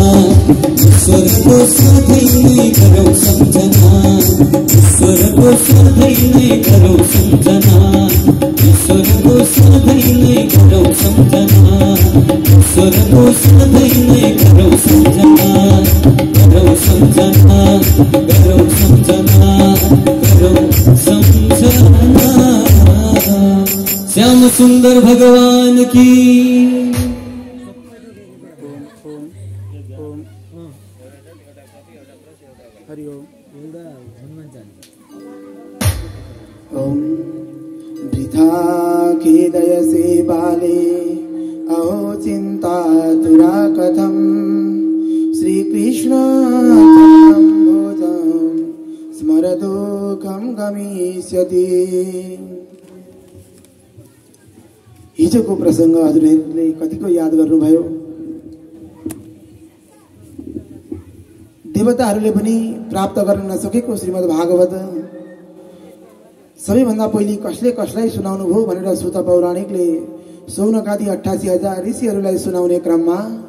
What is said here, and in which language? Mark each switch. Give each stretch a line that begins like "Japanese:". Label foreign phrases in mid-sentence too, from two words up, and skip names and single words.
Nepali: ईश्वरको सधैँ नै गरौँ सम्झना ईश्वरको सधैँ नै गरौँ सम्झना ईश्वरको सधैँ नै गरौँ सम्झना ईश्वरको सधैँ नै गरौँ सम्झना गरौँ सम्झना गरौँ सम्झना गरौँ सम्झना
Hindi: श्याम सुंदर भगवान की
Sanskrit: हरि ओम वृथा खेदय से बाले अहो चिंता तुरा कथम श्री कृष्ण भोजम स्मरदुःखम गमिष्यति।
Nepali: हिजोको प्रसंग हजुरहरूले कतिको याद गर्नुभयो। देवताहरूले पनि प्राप्त गर्न नसकेको श्रीमद् भागवत सबैभन्दा पहिले कसले कसलाई सुनाउनु भयो भनेर सुत पौराणिकले सौनकादि 88,000 ऋषिहरूलाई सुनाउने क्रममा